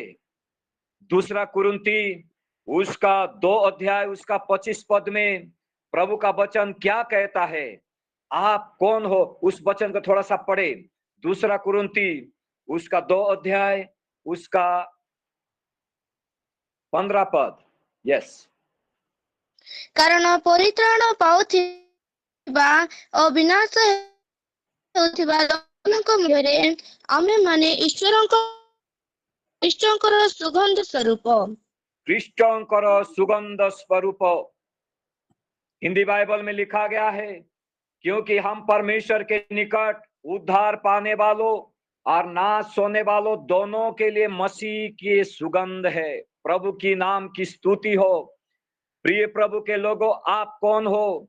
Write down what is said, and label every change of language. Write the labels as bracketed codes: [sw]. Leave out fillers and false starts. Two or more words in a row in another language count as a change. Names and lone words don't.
[hi] दूसरा कुरिन्थी उसका 2 अध्याय उसका 25 पद में प्रभु का वचन क्या कहता है? आप कौन हो? उस वचन को थोड़ा सा पढ़े। दूसरा कुरिन्थी उसका 2 अध्याय उसका 15 पद। यस। [or] କାରଣ ପରିତ୍ରାଣ ପାଉଥିବା ଓ ବିନାଶ ହେଉଥିବା ଲୋକମାନଙ୍କ ମଧ୍ୟରେ ଆମେମାନେ ଖ୍ରୀଷ୍ଟଙ୍କର ସୁଗନ୍ଧ ସ୍ୱରୂପ। ଖ୍ରୀଷ୍ଟଙ୍କର ସୁଗନ୍ଧ ସ୍ୱରୂପ। [hi] हिंदी बाइबल में लिखा गया है, क्योंकि हम परमेश्वर के निकट उद्धार पाने वालों और नाश होने वालों दोनों के लिए मसीह की सुगंध है। प्रभु की नाम की स्तुति हो। प्रिय प्रभु के लोगों, आप कौन हो?